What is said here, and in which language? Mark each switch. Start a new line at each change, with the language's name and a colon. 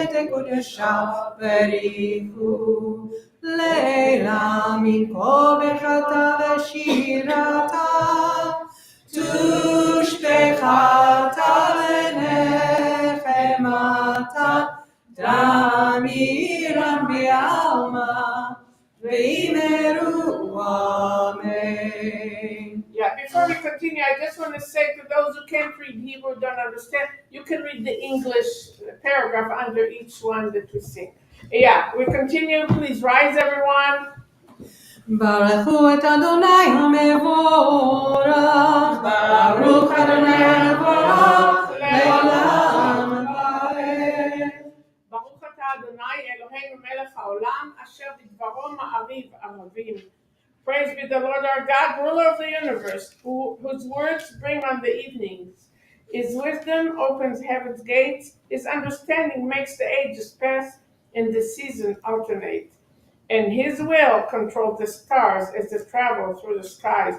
Aramaic: קודשא בריחו, לילה מן כובחתה ושירתה, תושבחתה ונחמתה, תמירם בעלמא, ואמרו אמן.
English: Yeah, before we continue, I just want to say to those who can't read Hebrew, don't understand, you can read the English paragraph under each one that we sing. Yeah, we continue. Please rise, everyone.
Hebrew: ברכו את אדוני המבורך, ברוך אדוני המבורך, לעולם ועד. ברוך אתה אדוני אלוהינו מלך העולם, אשר בדברו מעריב ערבים.
English: Praise be the Lord our God, ruler of the universe, whose words bring on the evenings. His wisdom opens heaven's gates, his understanding makes the ages pass, and the seasons alternate. And his will controls the stars as they travel through the skies.